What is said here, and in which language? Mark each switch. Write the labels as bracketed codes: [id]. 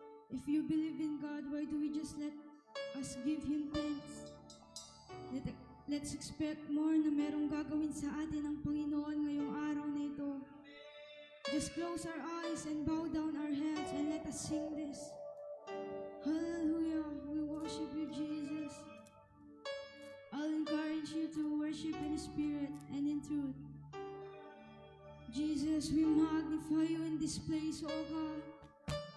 [en] If you believe in God, why do we just let us give Him thanks? Let's expect more [tl] na merong gagawin sa atin ang Panginoon ngayong araw na ito. [en] Just close our eyes and bow down our heads and let us sing this. Hallelujah, we worship you, Jesus. I'll encourage you to worship in spirit and in truth. Jesus, we magnify you in this place, oh God.